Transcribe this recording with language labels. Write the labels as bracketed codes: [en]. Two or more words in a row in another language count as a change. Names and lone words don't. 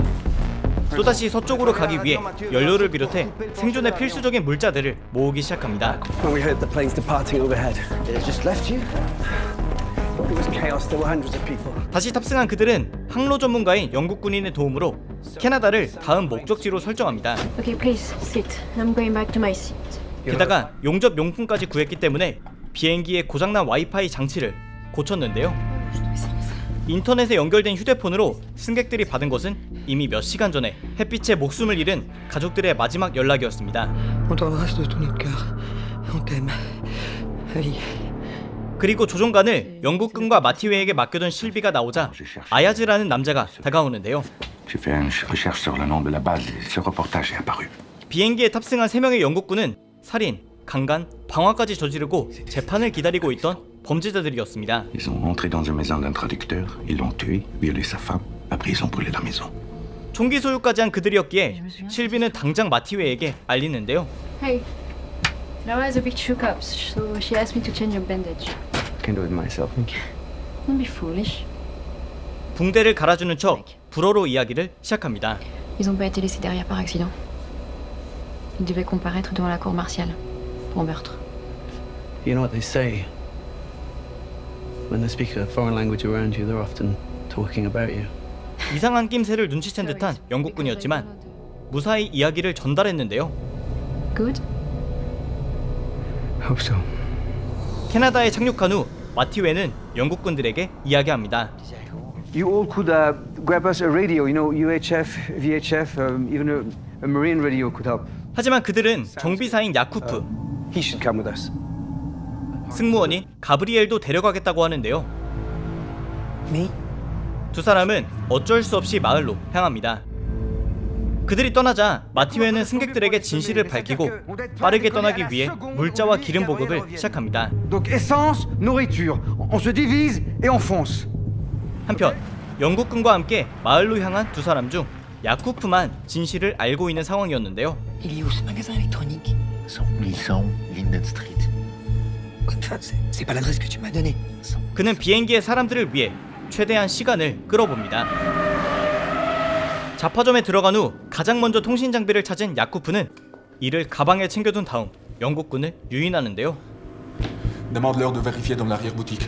[ko] 또다시 서쪽으로 가기 위해 연료를 비롯해 생존에 필수적인 물자들을 모으기 시작합니다. 다시 탑승한 그들은 항로 전문가인 영국 군인의 도움으로 캐나다를 다음 목적지로 설정합니다. [en] Okay, please sit. I'm going back to my seat. [ko] 게다가 용접 용품까지 구했기 때문에 비행기의 고장난 와이파이 장치를 고쳤는데요. 인터넷에 연결된 휴대폰으로 승객들이 받은 것은 이미 몇 시간 전에 햇빛에 목숨을 잃은 가족들의 마지막 연락이었습니다. [fr] On t'embrasse de tout notre cœur. On t'aime. Ali. [ko] 그리고 조종관을 영국군과 마티웨에게 맡겨둔 실비가 나오자 아야즈라는 남자가 다가오는데요. [fr] J'ai fait une recherche sur le nom de la base et ce reportage est apparu. [ko] 비행기에 탑승한 3명의 영국군은 살인, 강간, 방화까지 저지르고 재판을 기다리고 있던 범죄자들이었습니다. [fr] Ils sont entrés dans une maison d'un traducteur, ils l'ont tué, violé sa femme, après ils ont brûlé la maison. [ko] 총기 소유까지 한 그들이었기에 실비는 당장 마티웨에게 알리는데요. [en] Hey, Laura is a bit shook up, so she asked me to change your bandage. I can do it myself. Don't be foolish. [ko] 붕대를 갈아주는 척 불어로 이야기를 시작합니다. [fr] Ils ont pas été laissés derrière par accident. Ils devaient comparaître devant la cour martiale pour meurtre. [en] You know what they say? When they speak a foreign language around you, they're often talking about you. [ko] 이상한 낌새를 눈치챈 듯한 영국군이었지만 무사히 이야기를 전달했는데요. [en] Good. Hope so. [ko] 캐나다에 착륙한 후 마티웨는 영국군들에게 이야기합니다. [en] You all could grab us a radio, you know, UHF, VHF, even a marine radio could help. [ko] 하지만 그들은 정비사인 야쿠프, [en] He should come with us. [ko] 승무원인 가브리엘도 데려가겠다고 하는데요. [en] Me? [ko] 두 사람은 어쩔 수 없이 마을로 향합니다. 그들이 떠나자 마티웨는 승객들에게 진실을 밝히고 빠르게 떠나기 위해 물자와 기름 보급을 시작합니다. [fr] Donc essence, nourriture. On se divise et on fonce. [ko] 한편 영국군과 함께 마을로 향한 두 사람 중 야쿠프만 진실을 알고 있는 상황이었는데요. [fr] Il est où ce magasin électronique? 1100 Linden Street. C'est pas l'adresse que tu m'as donnée. [ko] 그는 비행기의 사람들을 위해 최대한 시간을 끌어봅니다. 잡화점에 들어간 후 가장 먼저 통신 장비를 찾은 야쿠프는 이를 가방에 챙겨둔 다음 영국군을 유인하는데요. [fr] Demande-leur de vérifier dans l'arrière-boutique.